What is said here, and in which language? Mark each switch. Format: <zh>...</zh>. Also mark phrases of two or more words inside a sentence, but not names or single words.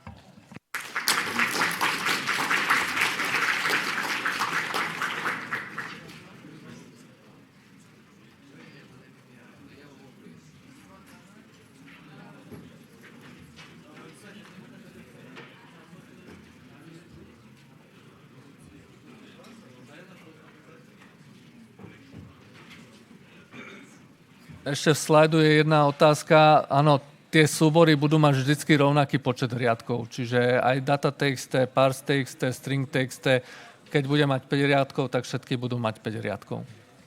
<sk>Ešte v slajdu je jedna otázka. Áno, tie súbory budú mať vždycky rovnaký počet riadkov. Čiže aj data.txt, parse.txt, string.txt, keď bude mať 5 riadkov, tak všetky budú mať 5 riadkov.</sk>